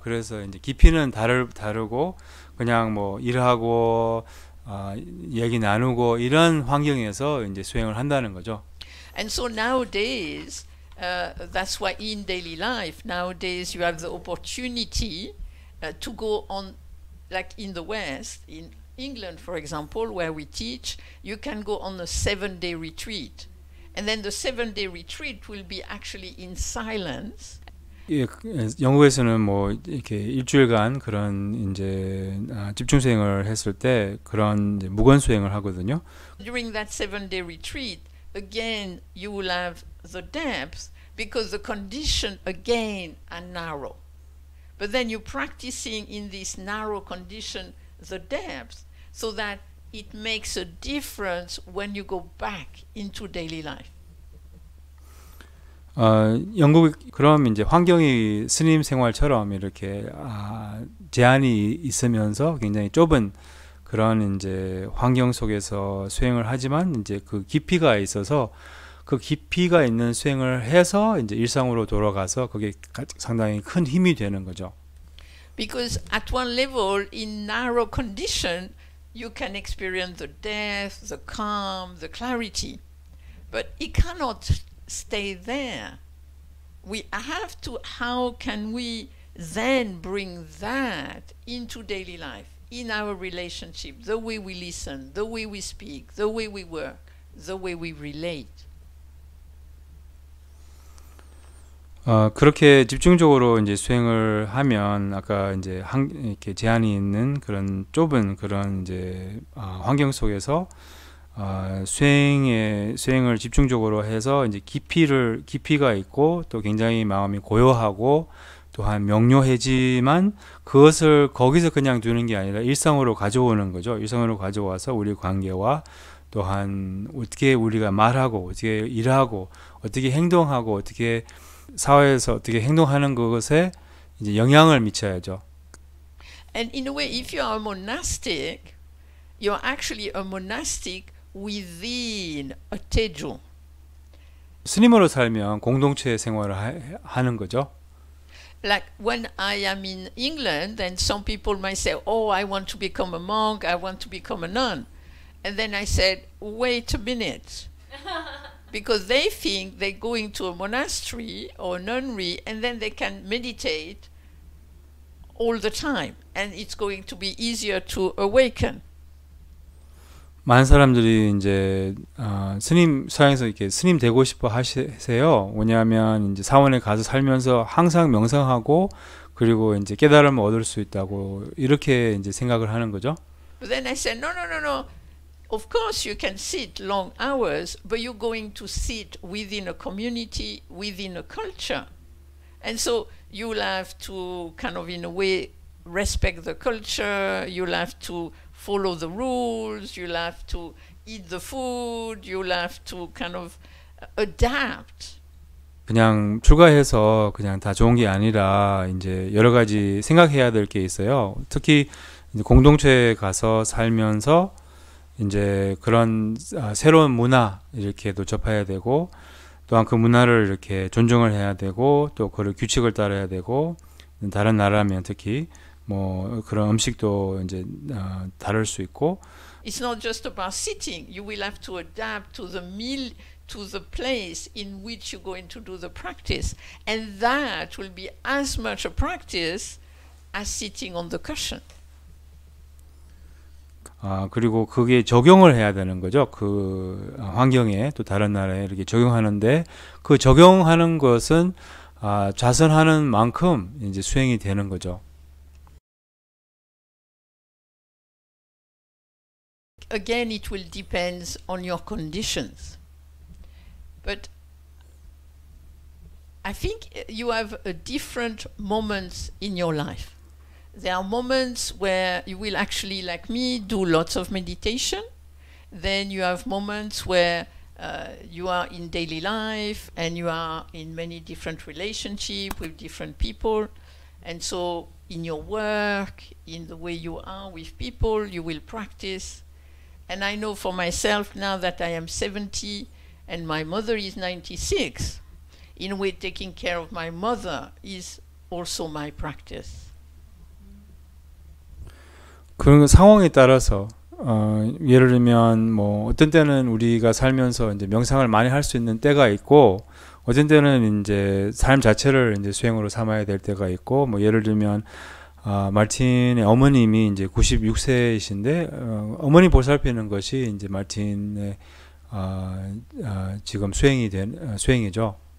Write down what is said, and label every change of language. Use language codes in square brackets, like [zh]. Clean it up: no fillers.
[ko] 그래서 이제 깊이는 다르고 그냥 뭐 일하고 얘기 나누고 이런 환경에서 이제 수행을 한다는 거죠. [en] And so nowadays, that's why in daily life, nowadays you have the opportunity to go on, like in the West, in England, for example, where we teach, you can go on a 7-day retreat. And then the 7-day retreat will be actually in silence. [ko] 예, 영국에서는 뭐 이렇게 일주일간 그런 이제 집중 수행을 했을 때 그런 이제 무건 수행을 하거든요. [en] During that 7-day retreat, again you will have the depth because the condition again are narrow. But then you're practicing in this narrow condition the depth so that it makes a difference when you go back into daily life. [ko] 영국 그럼 이제 환경이 스님 생활처럼 이렇게 제한이 있으면서 굉장히 좁은 그런 이제 환경 속에서 수행을 하지만 이제 그 깊이가 있어서 그 깊이가 있는 수행을 해서 이제 일상으로 돌아가서 그게 상당히 큰 힘이 되는 거죠. [en] Because at one level, in narrow condition, you can experience the depth, the calm, the clarity, but it cannot stay there. We have to, how can we then bring that into daily life, in our relationship, the way we listen, the way we speak, the way we work, the way we relate. [ko] 그렇게 집중적으로 이제 수행을 하면 아까 이제 이렇게 제한이 있는 그런 좁은 그런 이제 환경 속에서 수행을 집중적으로 해서 이제 깊이가 있고 또 굉장히 마음이 고요하고 또한 명료해지만 그것을 거기서 그냥 두는 게 아니라 일상으로 가져오는 거죠. 일상으로 가져와서 우리 관계와 또한 어떻게 우리가 말하고 어떻게 일하고 어떻게 행동하고 어떻게 사회에서 어떻게 행동하는 것에 이제 영향을 미쳐야죠. [en] And in a way, if you are a monastic, you're actually a monastic within a tejo. [ko] 스님으로 살면 공동체 생활을 하는 거죠. [en] Like when I am in England, then some people might say, "Oh, I want to become a monk. I want to become a nun," and then I said, "Wait a minute." Because they think they're going to a monastery or a nunnery and then they can meditate all the time and it's going to be easier to awaken. [ko] 많은 사람들이 이제 스님 서양에서 이렇게 스님 되고 싶어 하세요. 왜냐하면 이제 사원에 가서 살면서 항상 명상하고 그리고 이제 깨달음을 얻을 수 있다고 이렇게 이제 생각을 하는 거죠. [en] But then I said, no. Of course, you can sit long hours, but you're going to sit within a community, within a culture. And so you'll have to kind of, in a way, respect the culture, you'll have to follow the rules, you'll have to eat the food, you'll have to kind of adapt. [ko] 그냥 출가해서 그냥 다 좋은 게 아니라 이제 여러 가지 생각해야 될 게 있어요. 특히 이제 공동체에 가서 살면서 이제 그런 새로운 문화 이렇게도 접해야 되고 또한 그 문화를 이렇게 존중을 해야 되고 또 그 규칙을 따라야 되고 다른 나라면 특히 뭐 그런 음식도 이제 다를 수 있고. [en] It's not just about sitting. You will have to adapt to the meal, to the place in which you're going to do the practice, and that will be as much a practice as sitting on the cushion. [ko] 그리고 그게 적용을 해야 되는 거죠. 그 환경에 또 다른 나라에 이렇게 적용하는데 그 적용하는 것은 좌선하는 만큼 이제 수행이 되는 거죠. [en] Again, it will depend on your conditions. But I think you have different moments in your life. There are moments where you will actually, like me, do lots of meditation. Then you have moments where you are in daily life and you are in many different relationships with different people. And so in your work, in the way you are with people, you will practice. And I know for myself now that I am 70 and my mother is 96, in a way taking care of my mother is also my practice. [ko] 그런 상황에 따라서 예를 들면 뭐 어떤 때는 우리가 살면서 이제 명상을 많이 할 수 있는 때가 있고 어떤 때는 이제 삶 자체를 이제 수행으로 삼아야 될 때가 있고 뭐 예를 들면 마틴의 어머님이 이제 96세이신데 어머니 보살피는 것이 이제 마틴의 지금 수행이 된 수행이죠.